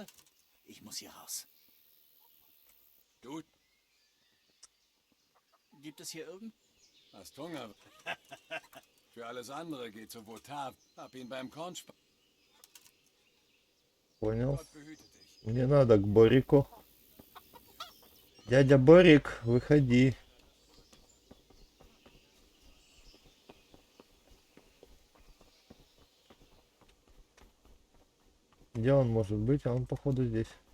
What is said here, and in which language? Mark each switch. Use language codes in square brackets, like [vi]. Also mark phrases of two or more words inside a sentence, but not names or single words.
[de] Ich muss hier raus. Du Gibt es hier irgend... hast Hunger. Für alles andere geht zu Votar. Hab ihn beim Kornsp... [ru] Понял. [de] Gott behüte dich. [ru] Мне надо к Борику. Дядя Борик, выходи. Где он может быть? А он, походу, здесь.